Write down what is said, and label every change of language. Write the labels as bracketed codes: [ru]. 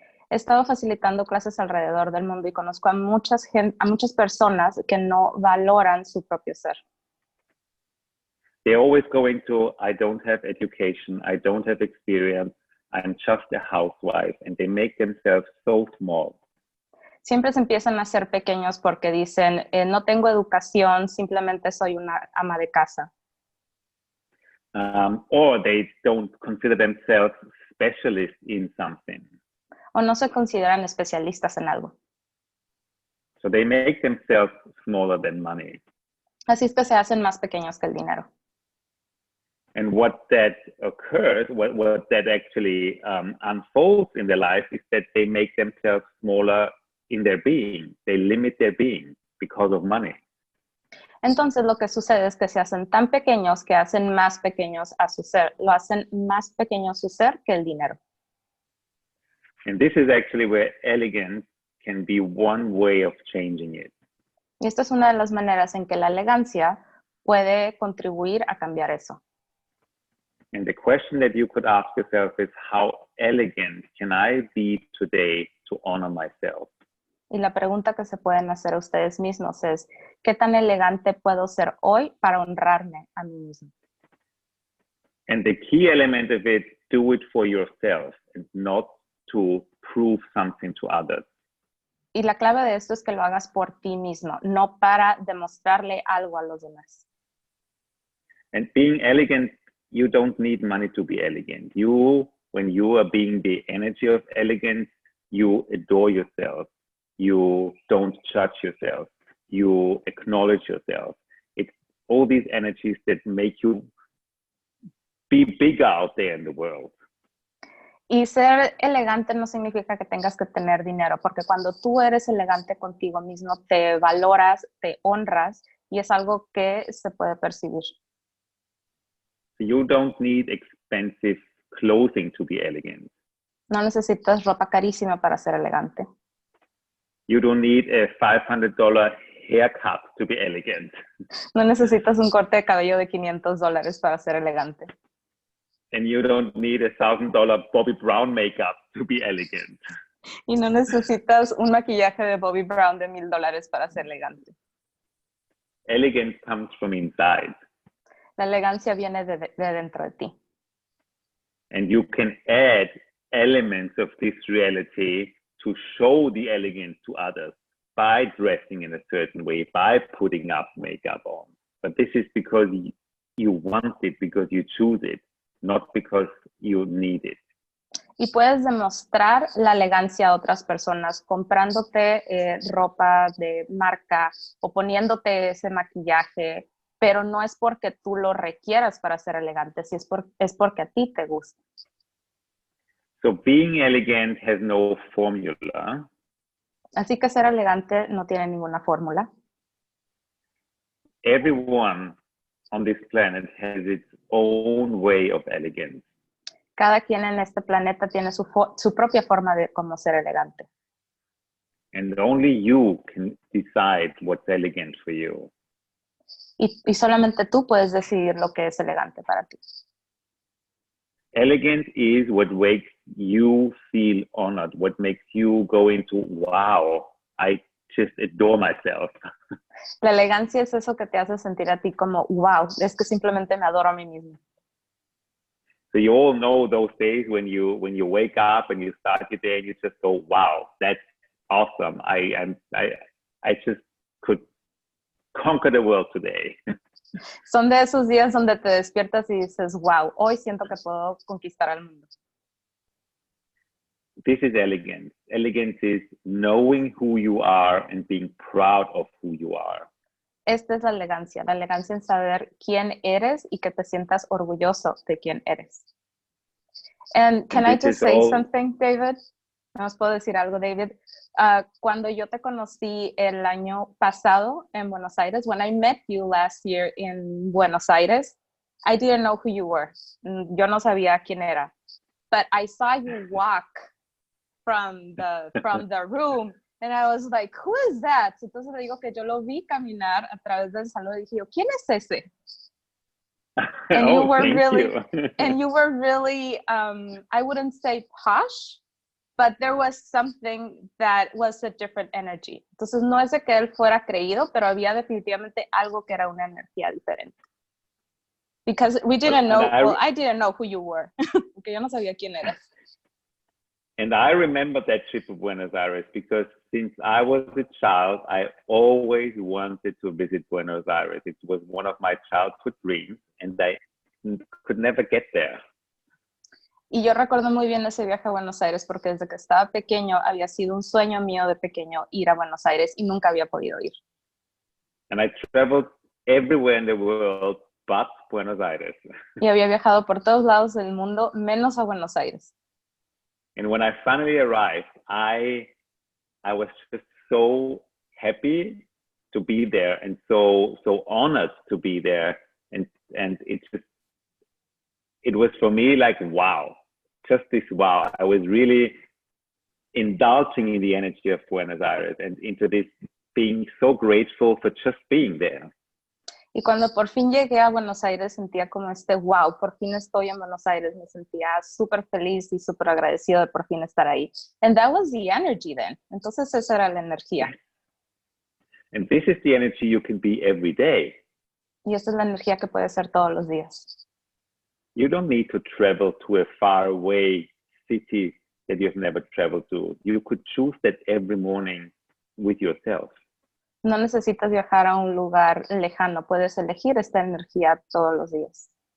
[es] He estado facilitando clases alrededor del mundo y conozco a muchas personas que no valoran su propio ser. [en] They're always going to, I don't have education, I don't have experience, I'm just a housewife, and they make themselves so small. [es] Siempre se empiezan a ser pequeños porque dicen, no tengo educación, simplemente soy una ama de casa. [en] Or they don't consider themselves specialists in something. [es] O no se consideran especialistas en algo. [en] So they make themselves smaller than money. [es] Así es que se hacen más pequeños que el dinero. [en] And what that occurs, what that actually unfolds in their life is that they make themselves smaller in their being. They limit their being because of money. [es] Entonces lo que sucede es que se hacen tan pequeños que hacen más pequeños a su ser. Lo hacen más pequeño su ser que el dinero. [en] And this is actually where elegance can be one way of changing it. [es] Y esta es una de las maneras en que la elegancia puede contribuir a cambiar eso. [en] And the question that you could ask yourself is, how elegant can I be today to honor myself? [es] Y la pregunta que se pueden hacer a ustedes mismos es, ¿qué tan elegante puedo ser hoy para honrarme a mí mismo? [en] And the key element of it, do it for yourself and not to prove something to others. [es] Y la clave de esto es que lo hagas por ti mismo, no para demostrarle algo a los demás. [en] And being elegant, you don't need money to be elegant. You, when you are being the energy of elegance, you adore yourself. You don't judge yourself. You acknowledge yourself. It's all these energies that make you be bigger out there in the world. [es] Y ser elegante no significa que tengas que tener dinero, porque cuando tú eres elegante contigo mismo, te valoras, te honras, y es algo que se puede percibir. [en] You don't need expensive clothing to be elegant. [es] No necesitas ropa carísima para ser elegante. [en] You don't need a $500 haircut to be elegant. [es] No necesitas un corte de cabello de $500 para ser elegante. [en] And you don't need a $1,000 Bobby Brown makeup to be elegant. [es] Y no necesitas un maquillaje de Bobby Brown de $1,000 para ser elegante. [en] Elegance comes from inside. [es] La elegancia viene de dentro de ti. [en] And you can add elements of this reality to show the elegance to others by dressing in a certain way, by putting up makeup on. But this is because you want it, because you choose it, not because you need it. [es] Y puedes demostrar la elegancia a otras personas comprándote ropa de marca o poniéndote ese maquillaje pero no es porque tú lo requieras para ser elegante, si es porque a ti te gusta. [en] So being elegant has no formula. [es] Así que ser elegante no tiene ninguna fórmula. [en] Everyone on this planet has its own way of elegance. [es] Cada quien en este planeta tiene su propia forma de cómo ser elegante. [en] And only you can decide what's elegant for you. [es] Y solamente tú puedes decidir lo que es elegante para ti. [en] Elegance is what makes you feel honored, what makes you go into, wow, I just adore myself. [es] La elegancia es eso que te hace sentir a ti como, wow, es que simplemente me adoro a mí mismo. [en] So you all know those days when you wake up and you start your day and you just go, wow, that's awesome. I just could conquer the world today. [es] Son de esos días donde te despiertas y dices, wow, hoy siento que puedo conquistar al mundo. [en] This is elegance. Elegance is knowing who you are and being proud of who you are. [es] Esta es la elegancia en saber quién eres y que te sientas orgulloso de quién eres. [en] And can I just say something, David? [es] ¿No os puedo decir algo, David? Cuando yo te conocí el año pasado en Buenos Aires, [en] when I met you last year in Buenos Aires, I didn't know who you were. [es] Yo no sabía quién era. [en] But I saw you walk from the room, and I was like, who is that? [es] Entonces le digo que yo lo vi caminar a través del salón y dije, ¿quién es ese? [en] And you were really, I wouldn't say posh, but there was something that was a different energy. [es] Entonces no es de que él fuera creído, pero había definitivamente algo que era una energía diferente. [en] Because we didn't know, I didn't know who you were. [es] Porque yo no sabía quién eras. [en] And I remember that trip to Buenos Aires because since I was a child, I always wanted to visit Buenos Aires. It was one of my childhood dreams and I could never get there. [es] Y yo recuerdo muy bien ese viaje a Buenos Aires porque desde que estaba pequeño había sido un sueño mío de pequeño ir a Buenos Aires y nunca había podido ir. [en] And I traveled everywhere in the world but Buenos Aires. [es] Y había viajado por todos lados del mundo menos a Buenos Aires. [en] And when I finally arrived, I was just so happy to be there and so honored to be there. And it was for me like, wow, just this wow. I was really indulging in the energy of Buenos Aires and into this being so grateful for just being there. [es] Y cuando por fin llegué a Buenos Aires sentía como wow, por fin estoy en Buenos Aires, me sentía súper feliz y súper agradecido de por fin estar ahí. [en] And that was the energy then. [es] Entonces esa era la energía. [en] And this is the energy you can be every day. [es] Y esa es la energía que puede ser todos los días. [en] You don't need to travel to a faraway city that you've never traveled to. You could choose that every morning with yourself. [es] No necesitas viajar a un lugar lejano, puedes elegir esta energía todos los días.